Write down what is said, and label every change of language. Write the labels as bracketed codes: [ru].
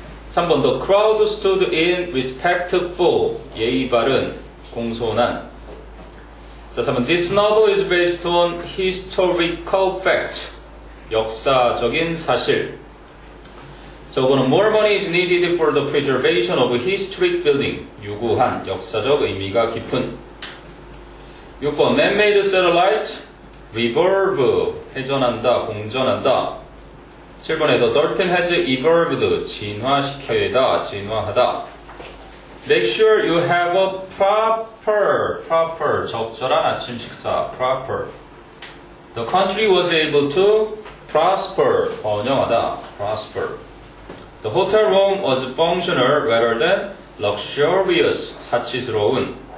[en] 3번, the crowd stood in respectful. [ko] 예의 바른, 공손한. [en] 자, 3번, this novel is based on historical fact. [ko] 역사적인 사실. [en] 자, 5번은 more money is needed for the preservation of historic building. [ko] 유구한, 역사적 의미가 깊은. [en] 6번, man-made satellites revolve. [ko] 회전한다, 공전한다. [en] 7번에 the dolphin has evolved. [ko] 진화시켜야다, 진화하다. [en] Make sure you have a proper, [ko] 적절한 아침 식사, [en] proper. The country was able to prosper, [ko] 번영하다, [en] prosper. The hotel room was functional rather than luxurious, [ko] 사치스러운.